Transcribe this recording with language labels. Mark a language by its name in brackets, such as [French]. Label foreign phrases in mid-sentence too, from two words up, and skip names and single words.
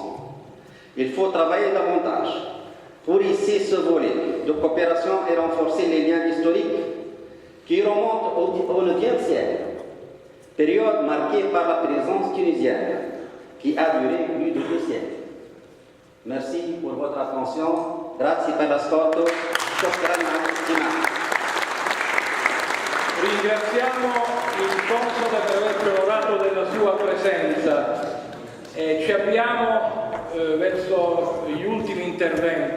[French] Il faut travailler davantage pour hisser ce volet de coopération et renforcer les liens historiques qui remontent au IXe siècle, période marquée par la présence tunisienne qui a duré plus de 2 siècles. Merci pour votre attention. [Italian] Grazie per l'ascolto. Ringraziamo il console per aver onorato della sua presenza e ci avviamo verso gli ultimi interventi.